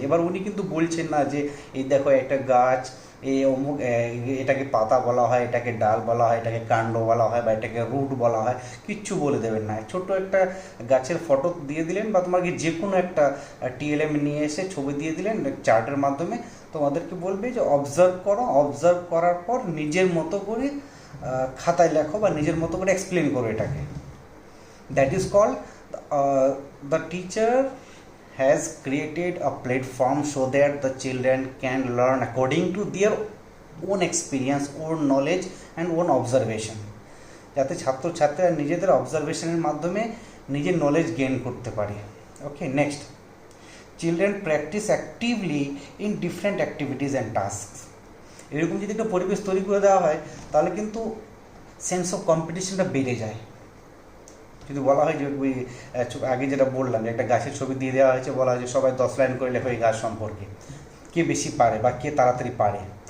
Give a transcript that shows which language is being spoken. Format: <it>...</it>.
<bn>এবার উনি কিন্তু বলছেন না যে এই দেখো একটা গাছ, এই অমুক, এটাকে পাতা বলা হয়, এটাকে ডাল বলা হয়, এটাকে কাণ্ড বলা হয় বা এটাকে রুট বলা হয়, কিচ্ছু বলে দেবেন না। ছোট্ট একটা গাছের ফটো দিয়ে দিলেন বা তোমাকে যে কোনো একটা টিএলএম নিয়ে এসে ছবি দিয়ে দিলেন চার্টের মাধ্যমে, তোমাদেরকে বলবে যে অবজার্ভ করো, অবজার্ভ করার পর নিজের মতো করে খাতায় লেখো বা নিজের মতো করে এক্সপ্লেন করো এটাকে।</bn> <en>that is called the teacher has created a platform so that the children can learn according to their own experience, own knowledge and own observation,</en> <bn>যাতে ছাত্রছাত্রীরা নিজেদের অবজারভেশনের মাধ্যমে নিজের নলেজ গেইন করতে পারে।</bn> <en>Okay, next, children practice actively in different activities and task.</en> <bn>এরকম যদি একটা পরিবেশ তৈরি করে দেওয়া হয় তাহলে কিন্তু সেন্স অফ কম্পিটিশনটা বেড়ে যায়। যদি বলা হয় যে ওই আগে যেটা বললাম যে একটা গাছের ছবি দিয়ে দেওয়া হয়েছে, বলা হয় যে সবাই 10 লাইন করে লেখো এই গাছ সম্পর্কে, কে বেশি পারে বা কে তাড়াতাড়ি পারে,</bn>